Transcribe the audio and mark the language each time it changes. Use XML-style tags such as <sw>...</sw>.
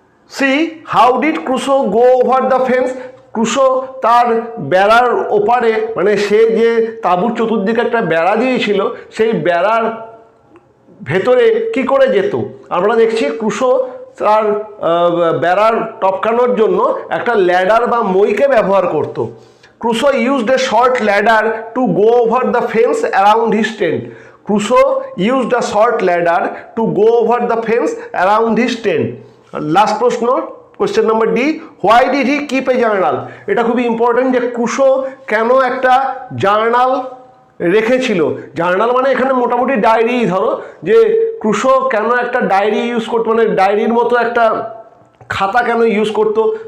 <en>C, how did Crusoe go over the fence?</en> <bn>Crusoe তার বেড়ার ওপারে, মানে সে যে তাঁবুর চতুর্দিকে একটা বেড়া দিয়েছিল, সেই বেড়ার ভেতরে কি করে যেত? আমরা দেখছি ক্রুসো তার বেড়ার টপকানোর জন্য একটা ল্যাডার বা মইকে ব্যবহার করতো।</bn> <en>Crusoe used a short ladder to go over the fence around his tent. Crusoe used a short ladder to go over the fence around his tent. Last প্রশ্ন, question number D, why did he keep a journal?</en> <bn>এটা খুবই important যে Crusoe কেন একটা journal রেখেছিল। Journal মানে এখানে মোটামুটি ডায়েরি, ধরো যে ক্রুশো কেন একটা ডায়েরি ইউজ করতো, মানে ডায়েরির মতো একটা খাতা কেন ইউজ করতো।</bn>